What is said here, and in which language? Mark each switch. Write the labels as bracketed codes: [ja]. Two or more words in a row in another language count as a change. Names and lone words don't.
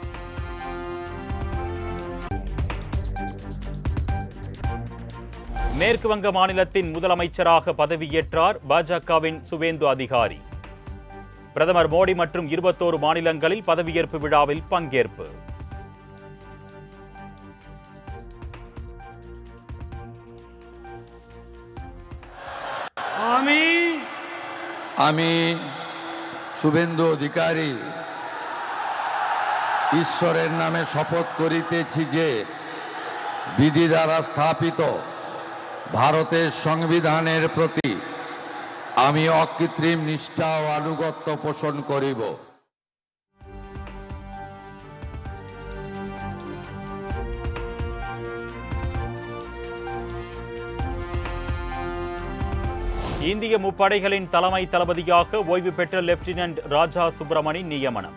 [ta] மேற்கு வங்க மாநிலத்தின் முதலமைச்சராக பதவியேற்றார் பாஜகவின் சுவேந்து அதிகாரி. பிரதமர் மோடி மற்றும் 21 மாநிலங்களில் பதவியேற்பு விழாவில் பங்கேற்பு. [bn] আমি শুভেন্দু অধিকারী ঈশ্বরের নামে শপথ করিতেছি যে বিধি দ্বারা স্থাপিত ভারতের সংবিধানের প্রতি আমি অকৃত্রিম নিষ্ঠা ও আনুগত্য পোষণ করিব। [ta] இந்திய முப்படைகளின் தலைமை தளபதியாக ஓய்வு பெற்ற லெப்டினன்ட் ராஜா சுப்பிரமணி நியமனம்.